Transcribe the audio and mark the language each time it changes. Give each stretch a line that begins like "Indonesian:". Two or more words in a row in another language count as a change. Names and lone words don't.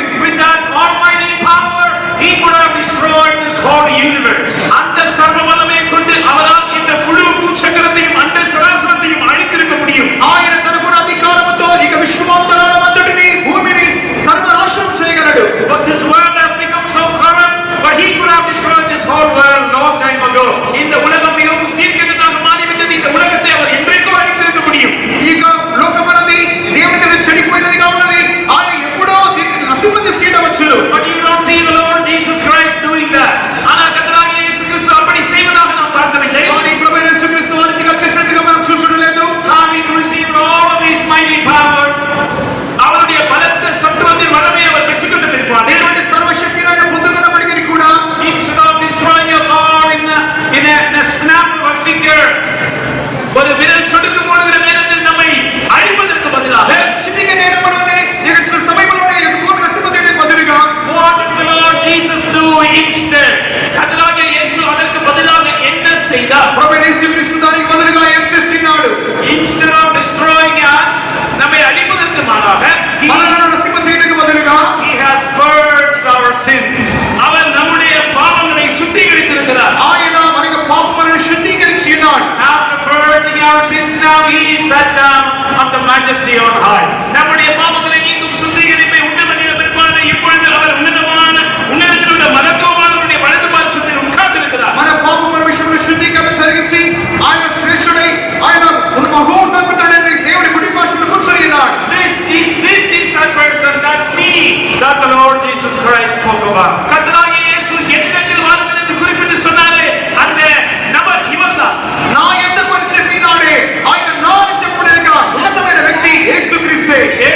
English: With that almighty power, he could have destroyed this whole universe.
Tamil: அந்த சர்வ வல்லமையை கொண்டு அவரால் இந்த முழு பூச்சக்கரத்தையும் அண்ட சராசரத்தையும் அழித்திருக்க முடியும்.
Telugu: ఆయన తనకున్న అధికారముతో ఇక విశ్వమంతరాల అంతటిని భూమిని సర్వనాశనం చేయగలడు.
English: But this world has become so corrupt, but he could have destroyed this whole world long time ago.
Tamil: இந்த உலகம் மிகவும் சீர்கெட்டதாக மாறிவிட்டது. இந்த உலகத்தை அவர் என்றைக்கோ அழித்திருக்க முடியும்.
Telugu: ఇక లోకమన్నది దేవుని దగ్గర చెడిపోయినదిగా ఉన్నది. ఆయన ఎప్పుడో దీన్ని నశింపజేసి ఉండవచ్చును.
English: But you don't see the Lord Jesus Christ doing that.
Tamil: ஆனால் கர்த்தராகிய இயேசு கிறிஸ்து அப்படி செய்வதாக நாம் பார்க்கவில்லை.
Telugu: కానీ ప్రభువైన యేసుక్రీస్తు ఆ రీతిగా చేసినట్టుగా మనం చూడడం లేదు.
English: Having received all of his mighty power,
Tamil: அவருடைய பலத்த சத்துவத்தின் வல்லமையை அவர் பெற்றுக்கொண்ட பிற்பாடு
Telugu: దేవుని సర్వశక్తిని ఆయన పొందుకున్నప్పటికీ కూడా
English: instead of destroying us all in a snap of a finger,
Tamil: ஒரு விரல் சொடுக்கு போடுகிற நேரத்தில் நம்மை அழிப்பதற்கு பதிலாக
Telugu: చిటిక నేరములోనే ఇక సమయంలోనే ఈ భూమి నశింపజేయడానికి బదులుగా
English: what did the Lord Jesus do instead?
Tamil: கர்த்தராகிய இயேசு அதற்கு பதிலாக என்ன செய்தார்?
Telugu: ప్రభువైన యేసుక్రీస్తు దానికి బదులుగా ఏం చేస్తున్నాడు?
English: Instead of destroying us,
Tamil: நம்மை அழிப்பதற்கு மாறாக
Telugu: మనలను నశింపజేయడానికి బదులుగా
English: he has purged our sins.
Tamil: அவர் நம்முடைய பாவங்களை சுத்திகரித்திருக்கிறார்.
Telugu: ఆయన మన యొక్క పాపములను శుద్ధీకరించి ఉన్నాడు.
English: After purging our sins, now he is sat down on the majesty on high.
Tamil: நம்முடைய பாவங்களை நீக்கும் சுத்திகரிப்பை உண்டு பண்ணின பிற்பாடு இப்பொழுது அவர் உன்னதத்தில் உள்ள மகத்துவமானவருடைய வலது பார்சத்தில் உட்கார்ந்திருக்கிறார்.
Telugu: మన పాపముల విషయంలో శుద్ధీకరణ జరిగించి ఆయన శ్రేష్ఠుడై ఆయన మహోన్నతుడైన దేవుని కుడి పార్శ్వమున కూర్చొని ఉన్నాడు.
English: This is that person, that me, that the Lord Jesus Christ spoke about.
Tamil: கர்த்தராகிய இயேசு என்னிடத்தில் வாருங்கள் என்று குறிப்பிட்டு சொன்னாரே, அந்த நபர் இவர்தான்.
Telugu: నా యొద్దకు అని చెప్పినాడే ఆయన నా అని చెప్పుడేగా ఉన్నతమైన వ్యక్తి యేసుక్రీస్తే.